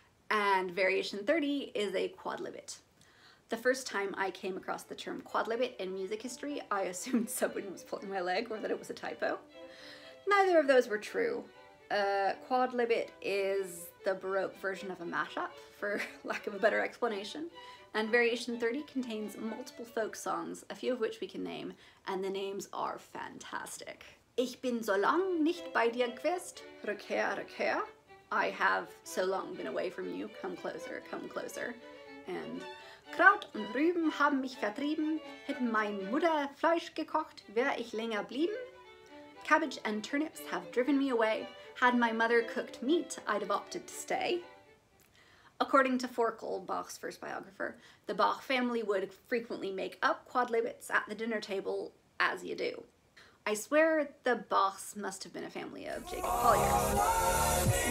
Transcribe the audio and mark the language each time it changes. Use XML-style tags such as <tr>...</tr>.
<en>And variation 30 is a quadlibet. The first time I came across the term quadlibet in music history, I assumed someone was pulling my leg or that it was a typo. Neither of those were true. Quadlibet is the Baroque version of a mashup, for lack of a better explanation, and variation 30 contains multiple folk songs, a few of which we can name, and the names are fantastic.</en> <de>Ich bin so lang nicht bei dir gewesen, rückkehr, rückkehr.</de> <en>I have so long been away from you, come closer, and</en> <de>Kraut und Rüben haben mich vertrieben, hätten mein Mutter Fleisch gekocht, wär ich länger blieben.</de> <en>Cabbage and turnips have driven me away. Had my mother cooked meat, I'd have opted to stay. According to Forkel, Bach's first biographer, the Bach family would frequently make up quadlibets at the dinner table, as you do. I swear the Bachs must have been a family of Jacob Colliers.</en>